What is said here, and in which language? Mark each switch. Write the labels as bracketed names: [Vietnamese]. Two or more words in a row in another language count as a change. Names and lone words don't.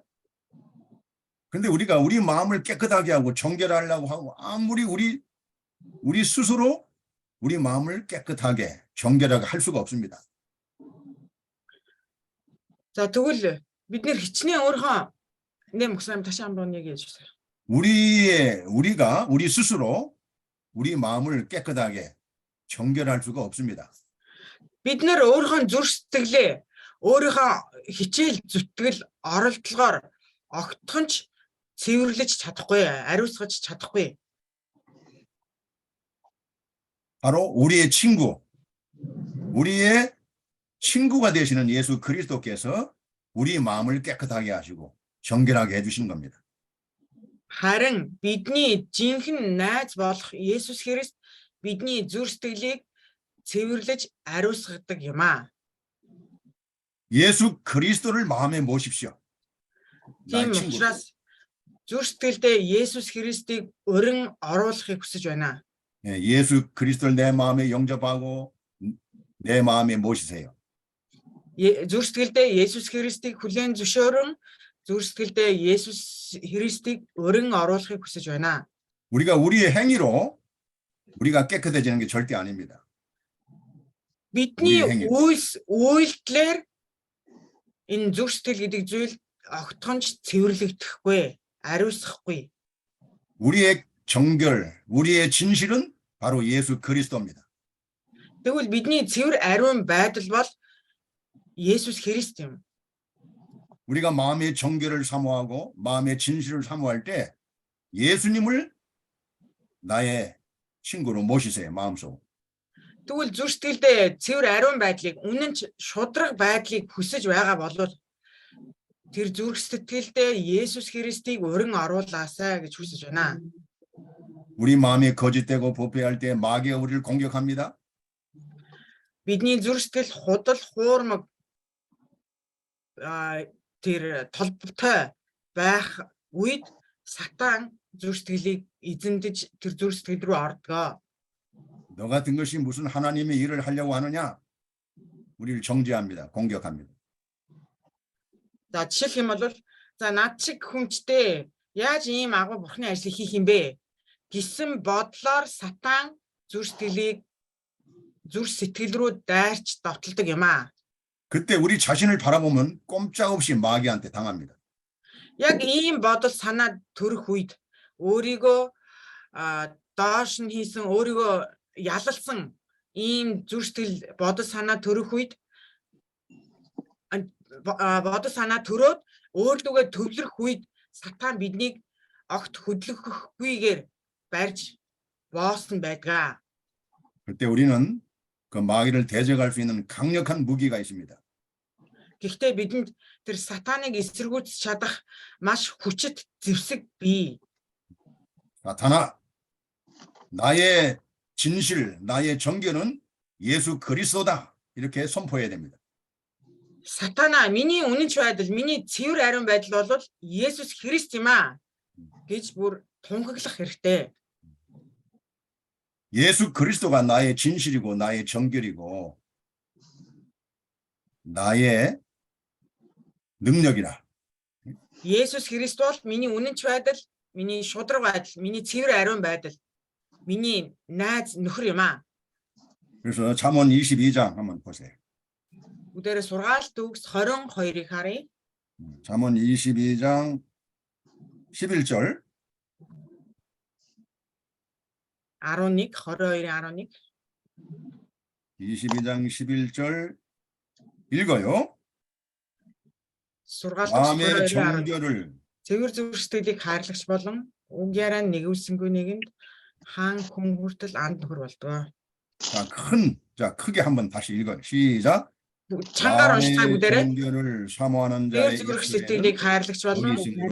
[Korean] 근데 우리가 우리 마음을 깨끗하게 하고 정결하려고 하고 아무리 우리 스스로 우리 마음을 깨끗하게 정결하게 할 수가 없습니다. [Mongolian] За тэгвэл бид нэр хичнээн өөрийнхөө [Korean] 목사님 다시 한번 얘기해 주세요. 우리 스스로 우리 마음을 깨끗하게 정결할 수가 없습니다. [Mongolian] Бид нэр өөрийнхөө зүрх сэтгэлээ өөрийнхөө хичээл зүтгэл оролдлогоор огтхонч цэвэрлэж чадахгүй, ариусгаж чадахгүй. [Korean] 바로 우리의 친구가 되시는 예수 그리스도께서 우리 마음을 깨끗하게 하시고 정결하게 해주신 겁니다. [Mongolian] Харин бидний жинхэнэ найз болох Есүс Христ бидний зүрх сэтгэлийг цэвэрлэж ариусгадаг юм аа. [Korean] 예수 그리스도를 마음에 모십시오. [Mongolian] Тийм учраас зүрх сэтгэлдээ Есүс Христийг өрн оруулахыг хүсэж байна. [Korean] 예수 그리스도를 내 마음에 영접하고 내 마음에 모시세요. [Mongolian] зүрх сэтгэлдээ Есүс Христийг хүлээн зөвшөөрөн зүрх сэтгэлдээ Есүс Христийг өрн оруулахыг хүсэж байна. [Korean] 우리가 우리의 행위로 우리가 깨끗해지는 게 절대 아닙니다. [Mongolian] Бидний үйлдэлээр энэ зүрх сэтгэл гэдэг зүйл огтхонч цэвэрлэгдэхгүй, ариусгахгүй. [Korean] 우리의 정결, 우리의 진실은 바로 예수 그리스도입니다. [Mongolian] Тэгвэл бидний цэвэр ариун байдал бол Есүс Христ юм. [Korean] 우리가 마음의 정결을 사모하고 마음의 진실을 사모할 때 예수님을 나의 친구로 모시세요. 마음속. [Mongolian] Тэгвэл зүрх сэтгэлдээ цэвэр ариун байдлыг үнэн ч шудраг байдлыг хүсэж байгаа бол тэр зүрх сэтгэлдээ Есүс Христийг өрн оруулаасай гэж хүсэж байна. [Korean] 우리 마음이 거짓되고 부패할 때 마귀가 우리를 공격합니다. [Mongolian] Бидний зүрх сэтгэл худал хуурмаг тэр толботой байх үед сатан зүрх сэтгэлийг эзэмдэж тэр зүрх сэтгэл рүү ордог. [Korean] 너 같은 것이 무슨 하나님의 일을 하려고 하느냐? 우리를 정죄합니다. 공격합니다. [Mongolian] За жишээлх юм бол за над шиг хүнчтэй яаж ийм агуу бурхны ажлыг хийх юм бэ гэсэн бодлоор сатан зүрх сэтгэл рүү дайрч довтолдог юм аа. [Korean] 그때 우리 자신을 바라보면 꼼짝없이 마귀한테 당합니다. [Mongolian] Яг ийм бодол санаа төрөх үед өөрийгөө доош нь хийсэн өөрийгөө ялалсан ийм зүрх сэтгэл бодол санаа төрөх үед бодол санаа төрөөд өөрлөгөө төвлөрөх үед сатан биднийг огт хөдлөхгүйгээр барьж боосон байдаг. [Korean] 그때 우리는 그 마귀를 대적할 수 있는 강력한 무기가 있습니다. [Mongolian] Гэхдээ бидэнд тэр сатаныг эсэргүүцэж чадах маш хүчит зэвсэг бий. [Korean] 사탄아, 나의 진실, 나의 정결은 예수 그리스도다. 이렇게 선포해야 됩니다. [Mongolian] Сатана, миний үнэнч байдал, миний цэвэр ариун байдал бол Есүс Христ юм аа гэж бүр тунхаглах хэрэгтэй. [Korean] 예수 그리스도가 나의 진실이고 나의 정결이고 나의 능력이라. [Mongolian] Есүс Христ бол миний үнэнч байдал, миний шудраг байдал, миний цэвэр ариун байдал, миний найз нөхөр юм аа. [Korean] 그래서 잠언 22장 한번 보세요. [Mongolian] Бүгдээрээ сургаалт төгс 22-ыг харъя. [Korean] 잠언 22장 11절. 11, 22-11. 22장 11절 읽어요. [Mongolian] Сургаалт [Korean] 마음의 22-11. 정결을 [Mongolian] Цэвэр зүрх сэтгэлийг хайрлагч болон үг яриа нэгүүлсэнгүй нэгэнд хаан хүн хүртэл анд нөхөр болдог. [Korean] 자, 크게 한번 다시 읽어요. 시작. [Mongolian] Чангаар уншицгаая [Korean] 마음의 [Mongolian] бүгдээрээ. [Korean] 정결을 사모하는 [Mongolian] Цэвэр [Korean] 자의 [Mongolian] зүрх [Korean] 입술에는 [Mongolian] сэтгэлийг хайрлагч болон [Korean] 의심으로